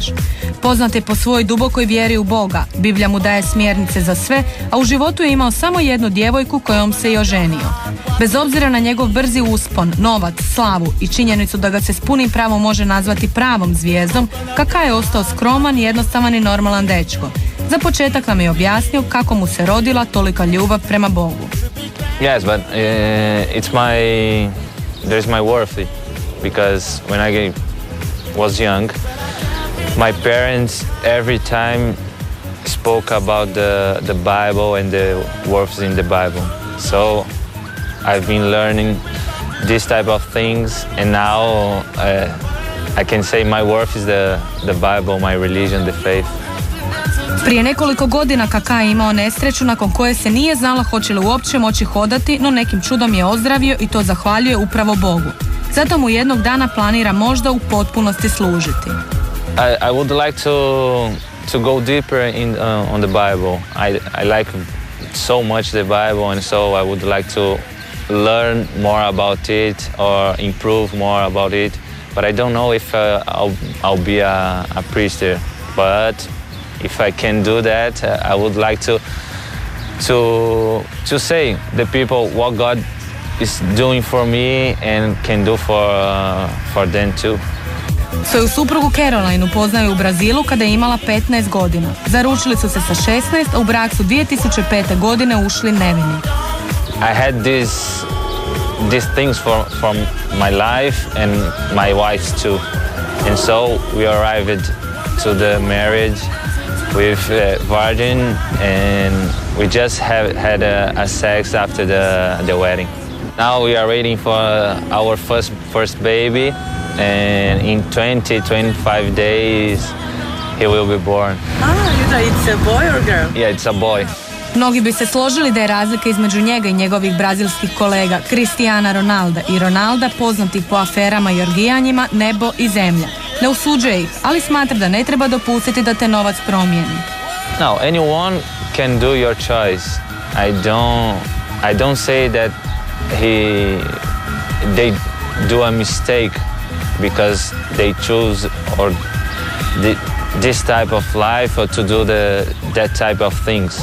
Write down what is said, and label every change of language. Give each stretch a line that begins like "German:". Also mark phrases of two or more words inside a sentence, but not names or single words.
Croatian: Poznat je po svojoj dubokoj vjeri u Boga, Biblija mu daje smjernice za sve, a u životu je imao samo jednu djevojku kojom se i oženio. Bez obzira na njegov brzi uspon, novac, slavu i činjenicu da ga se s punim pravom može nazvati pravom zvijezdom, Kaka je ostao skroman, jednostavan i normalan dečko. Za početak nam je objasnio kako mu se rodila tolika ljubav prema Bogu.
English: Yes, but there's my worth because when I was young, my parents every time spoke about the Bible and the words in the Bible. So I've been learning this type of things, and now I can say my worth is the Bible, my religion, the faith.
Croatian: Prije nekoliko godina Kaka je imao nesreću nakon koje se nije znala hoće li uopće moći hodati, no nekim čudom je ozdravio i to zahvaljuje upravo Bogu. Zato mu jednog dana planira možda u potpunosti služiti.
English: I would like to go deeper on the Bible. I like so much the Bible, and so I would like to learn more about it or improve more about it. But I don't know if I'll be a priest there. But if I can do that, I would like to say the people what God is doing for me and can do for them too.
Croatian: Svoju suprugu Caroline poznaju u Brazilu kada je imala 15 godina. Zaručili su se sa 16, a u brak su 2005. godine ušli nevini.
English: I had these things from my life and my wife's too. And so we arrived to the marriage with virgin, and we just had a sex after the wedding. Now we are waiting for our first baby, and in 25 days he will be born. It's a boy or girl? Yeah, it's a boy.
Croatian: Mnogi bi se složili da je razlika između njega i njegovih brazilskih kolega Cristiana Ronalda i Ronalda, poznatih po aferama i orgijanjima, nebo i zemlja. Ne osuđuje ih, ali smatra da ne treba dopustiti da te novac promijeni.
English: No, anyone can do your choice. I don't say that they do a mistake because they choose or this type of life or to do that type of things.